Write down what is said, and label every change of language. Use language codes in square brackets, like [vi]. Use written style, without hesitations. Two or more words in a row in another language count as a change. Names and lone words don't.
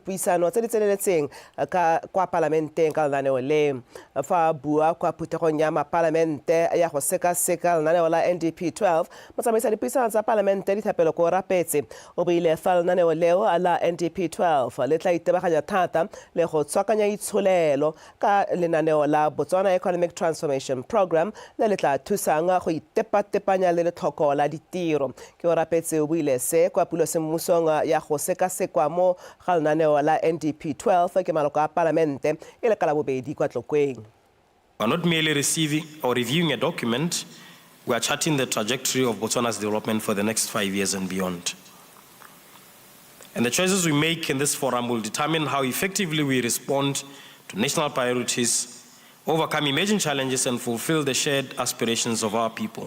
[tn] dipuisano tse di tseneletseng kwa palamenteng ka lenaneo le fa bua kwa phuthegong ya mapalamente ya go sekaseka lenaneo la NDP 12 motsamaisa dipuisano tsa palamente Dithapelo ko Rapetse o beile fa lenaneo leo la NDP 12 le tla itebaganya thata le go tswakanya itsholelo ka lenaneo la Botswana Economic Transformation Program le tla thusang go itepatepanya le letlhoko la ditiro. Ke o rapetse o buile se kwa pulosemmusong ya go sekasekwa mo ga lenaneo la NDP 12 ke maloko a palamente e le ka la bobedi kwa Tlokweng. [en] We are not merely receiving or reviewing a document, we are charting the trajectory of Botswana's development for the next 5 years and beyond. And the choices we make in this forum will determine how effectively we respond to national priorities, overcome emerging challenges, and fulfill the shared aspirations of our people.